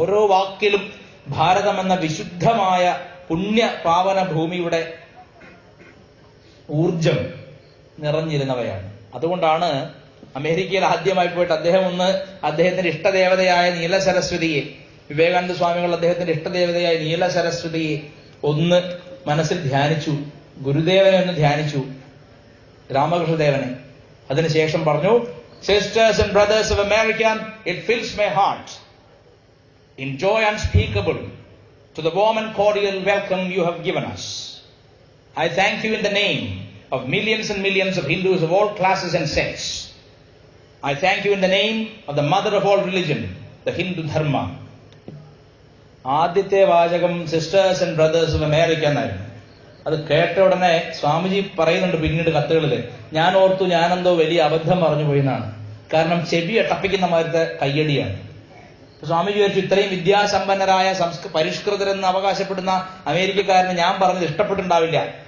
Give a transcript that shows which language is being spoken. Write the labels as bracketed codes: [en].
[ml] ഓരോ വാക്കിലും ഭാരതം എന്ന വിശുദ്ധമായ പുണ്യ പാവന ഭൂമിയുടെ ഊർജം നിറഞ്ഞിരുന്നവയാണ്. അതുകൊണ്ടാണ് അമേരിക്കയിൽ ആദ്യമായി പോയിട്ട് അദ്ദേഹത്തിന്റെ ഇഷ്ടദേവതയായ നീല സരസ്വതിയെ, വിവേകാനന്ദ സ്വാമികൾ അദ്ദേഹത്തിന്റെ ഇഷ്ടദേവതയായ നീല സരസ്വതിയെ ഒന്ന് മനസ്സിൽ ധ്യാനിച്ചു, ഗുരുദേവനെ ഒന്ന് ധ്യാനിച്ചു, രാമകൃഷ്ണദേവനെ. അതിനുശേഷം പറഞ്ഞു, [en] Sisters and brothers of America, it fills my heart in joy unspeakable to the warm and cordial welcome you have given us. I thank you in the name of millions and millions of Hindus of all classes and sects. I thank you in the name of the mother of all religion, the Hindu Dharma. [ml] ആദ്യത്തെ വാചകം [en] sisters and brothers of America [ml] എന്നായിരുന്നു. അത് കേട്ട ഉടനെ സ്വാമിജി പറയുന്നുണ്ട് പിന്നീട് കത്തുകളില്, ഞാൻ ഓർത്തു ഞാനെന്തോ വലിയ അബദ്ധം പറഞ്ഞു പോയെന്നാണ്. കാരണം ചെവി അട്ടപ്പിക്കുന്ന മാതിരത്തെ കയ്യടിയാണ്. സ്വാമിജി വിചാരിച്ചു ഇത്രയും വിദ്യാസമ്പന്നരായ പരിഷ്കൃതരെന്ന് അവകാശപ്പെടുന്ന അമേരിക്കക്കാരന് ഞാൻ പറഞ്ഞത് ഇഷ്ടപ്പെട്ടുണ്ടാവില്ല.